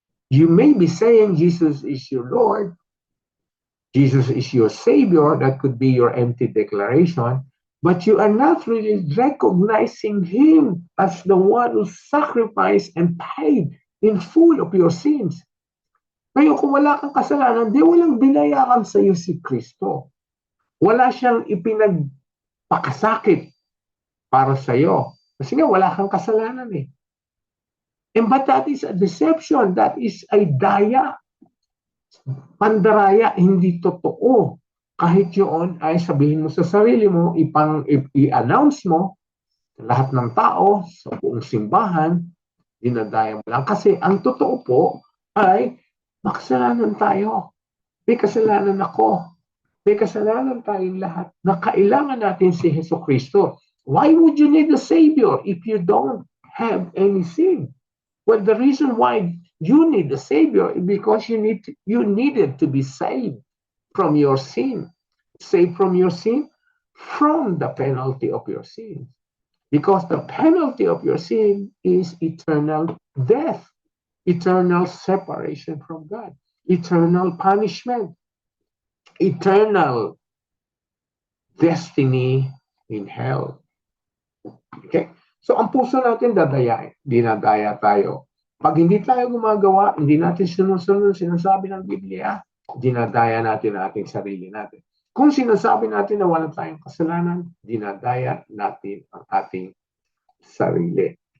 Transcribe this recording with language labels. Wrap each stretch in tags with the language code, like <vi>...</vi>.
<en>You may be saying Jesus is your Lord, Jesus is your Savior, that could be your empty declaration, but you are not really recognizing Him as the one who sacrificed and paid in full of your sins.</en> <tl>Ngayon, kung wala kang kasalanan, di walang binayaran sa iyo si Kristo. Wala siyang ipinagpakasakit para sa iyo. Kasi nga, wala kang kasalanan eh.</tl> <en>And but that is a deception. That is a daya.</en> <tl>Pandaraya, hindi totoo. Kahit yun ay sabihin mo sa sarili mo, i-announce mo sa lahat ng tao, sa buong simbahan, dinadaya mo lang. Kasi ang totoo po ay makasalanan tayo. May kasalanan ako. May kasalanan tayong lahat na kailangan natin si Hesus Kristo.</tl> <en>Why would you need a Savior if you don't have any sin? Well, the reason why you need a Savior is because you needed to be saved from your sin. Saved from your sin? From the penalty of your sin. Because the penalty of your sin is eternal death, eternal separation from God, eternal punishment, eternal destiny in hell. Okay?</en> <tl>So ang puso natin dinadaya tayo. Pag hindi tayo gumagawa, hindi natin sinusunod sinasabi ng Biblia, dinadaya natin ang ating sarili natin. Kung sinasabi natin na wala tayong kasalanan, dinadaya natin ang ating sarili.</tl>